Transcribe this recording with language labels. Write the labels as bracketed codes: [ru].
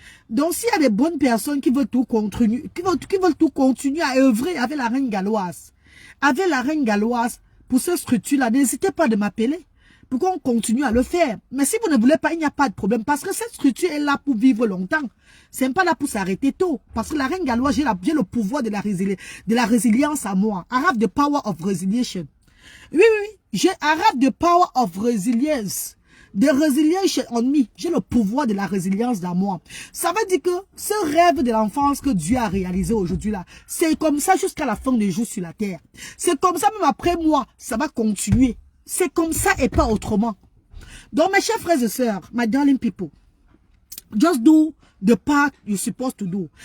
[fr] Donc, s'il y a des bonnes personnes qui veulent tout continuer, à œuvrer avec la reine galloise, pour cette structure-là, n'hésitez pas de m'appeler pour qu'on continue à le faire. Mais si vous ne voulez pas, il n'y a pas de problème. Parce que cette structure est là pour vivre longtemps. C'est pas là pour s'arrêter tôt. Parce que la reine galloise, j'ai le pouvoir de la résilience à moi. [en] I have the power of resilience. [fr] Oui. [en] I have the power of resilience. [fr] De résilience on me. J'ai le pouvoir de la résilience dans moi. Ça veut dire que ce rêve de l'enfance que Dieu a réalisé aujourd'hui là, c'est comme ça jusqu'à la fin des jours sur la terre. C'est comme ça même après moi, ça va continuer. C'est comme ça et pas autrement. Donc, mes chers frères et sœurs, [en] my darling people, just do the part you're supposed to do.